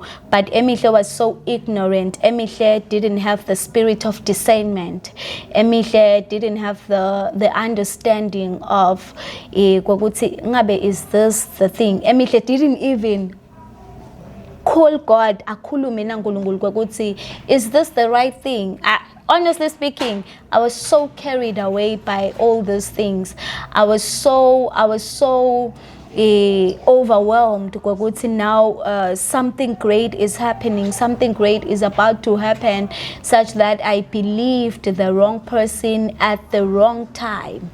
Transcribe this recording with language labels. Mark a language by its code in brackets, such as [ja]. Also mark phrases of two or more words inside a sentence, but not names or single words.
[en] But Emihle was so ignorant. Emihle didn't have the spirit of discernment. Emihle didn't have the understanding of, [ss] Kwaguti, ngabe, [en] is this the thing? Emihle didn't even call God, [ss] akhulume naNkulunkulu kwakuthi, [en] is this the right thing? Honestly speaking, I was so carried away by all these things. I was so overwhelmed kwakuthi now something great is happening, something great is about to happen, such that I believed the wrong person at the wrong time.